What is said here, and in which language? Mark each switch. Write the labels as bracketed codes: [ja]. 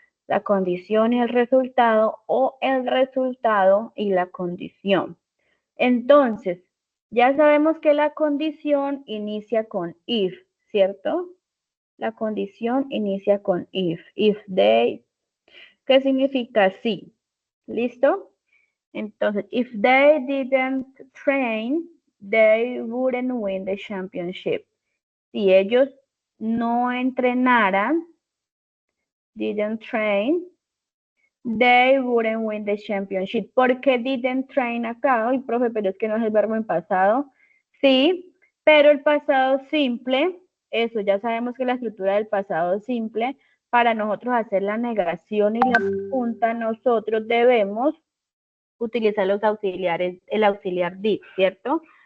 [es] La condición y el resultado, o el resultado y la condición. Entonces, ya sabemos que la condición inicia con if, ¿cierto? La condición inicia con if. If they, ¿qué significa sí? ¿Listo? Entonces, [en] if they didn't train, they wouldn't win the championship. [es] Si ellos no entrenaran, [en] didn't train, they wouldn't win the championship. [es] ¿Por qué didn't train acá? Ay, profe, pero es que no es el verbo en pasado. Sí, pero el pasado simple, eso ya sabemos que la estructura del pasado simple, para nosotros hacer la negación y la pregunta, nosotros debemos utilizar los auxiliares, el auxiliar did, ¿cierto?